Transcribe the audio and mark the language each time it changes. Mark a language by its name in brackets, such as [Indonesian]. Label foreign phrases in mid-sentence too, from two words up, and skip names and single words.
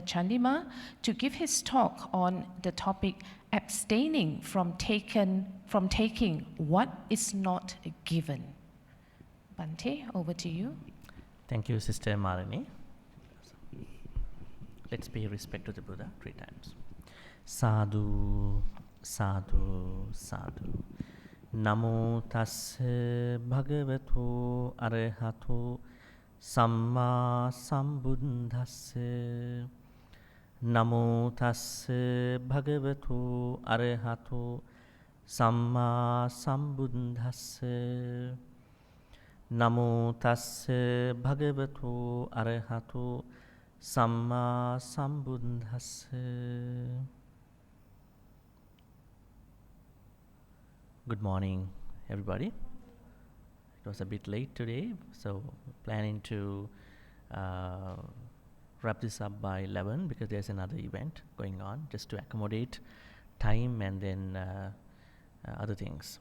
[English] Chandima to give his talk on the topic abstaining from taking what is not given. Bhante, over to you. Thank you, Sister Malini. Let's pay respect to the Buddha 3 times. [Pali] Sadhu, sadhu, sadhu. Namo tassa bhagavato arahato Samma sambuddhassa. Namo tassa bhagavato arahato Samma sambuddhassa. Namo tassa bhagavato arahato Samma sambuddhassa. [English] Good morning, everybody. It was a bit late today, so planning to wrap this up by 11 because there's another event going on, just to accommodate time and then other things.